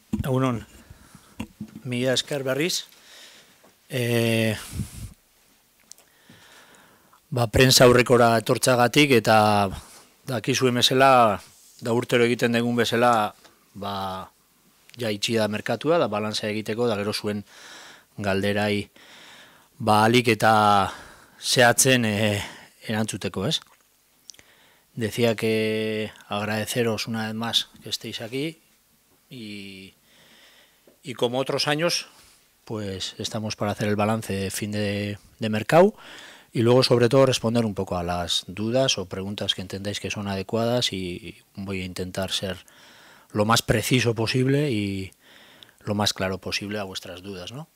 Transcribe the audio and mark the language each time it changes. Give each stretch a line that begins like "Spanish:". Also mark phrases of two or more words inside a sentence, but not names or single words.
Basque: Egunon, mila esker berriz. Prensa aurrekora etortzagatik eta dakizuen bezala, da urtero egiten dugun bezala, ja itxi da merkatua, da balantzea egiteko, da gero zuen galderai ahalik eta zehatzen erantzuteko, ¿es?
Spanish: Decía que agradeceros una vez más que estéis aquí y como otros años, pues estamos para hacer el balance de fin de mercado y luego sobre todo responder un poco a las dudas o preguntas que entendáis que son adecuadas, y voy a intentar ser lo más preciso posible y lo más claro posible a vuestras dudas, ¿no?